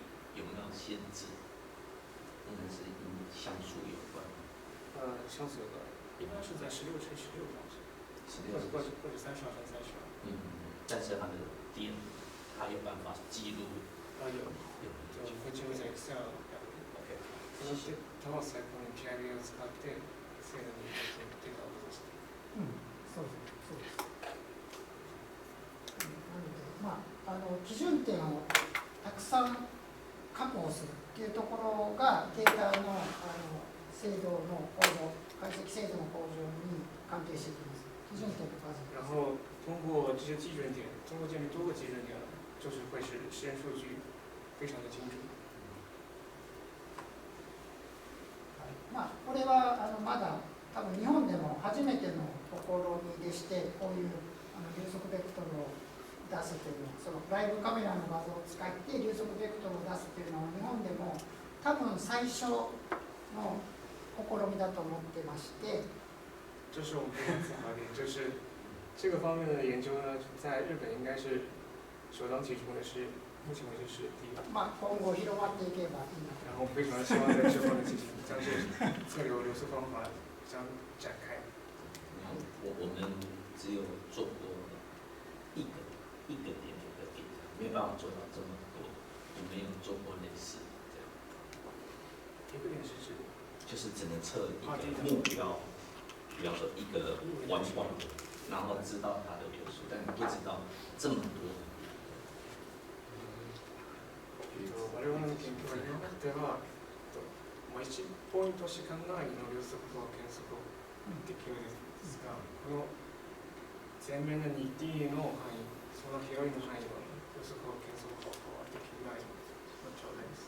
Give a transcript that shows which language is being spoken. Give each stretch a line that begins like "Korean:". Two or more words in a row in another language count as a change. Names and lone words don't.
Chinese: 有没有限制？应该是与像素有关。像素有关，一般是在16×16这样子，16或者32×32。但是它的点，它有办法记录。有，会記錄在 Excel OK。
Japanese: そして他は最高に PIB を使って精度にデータを戻す。そうです。なので、基準点をたくさん確保するっていうところがデータの精度の向上、解析精度の向上に関係してきます。基準点の数。
Chinese: 然後通过这些基准点，通过建立多个基准点，就是会使实验数据非常的精準。
Japanese: これはまだ多分日本でも初めての試みでして、こういう流速ベクトルを出すというのは、そのライブカメラの画像を使って流速ベクトルを出すというのは日本でも多分最初の試みだと思ってまして。
Chinese: 这是我们非常自豪的点，就是这个方面的研究呢，在日本应该是首当其冲的，是目前为止是第一。
Japanese: 今後広まっていけばいいな。
Chinese: 然后非常希望在之后呢，进行将这测流流速方法将展开。我们只有做过一个点，没有办法做到这么多，我没有做过类似这样。一个点是指，就是只能测一个目标，比方说一个弯弯，然后知道它的流速，但不知道这么多。
Japanese: 我々の研究は今までは1ポイントしかないの流速と減速をできるんですが、この前面の 2D の範囲、その広いの範囲の流速を減速方法はできないのちょうどです。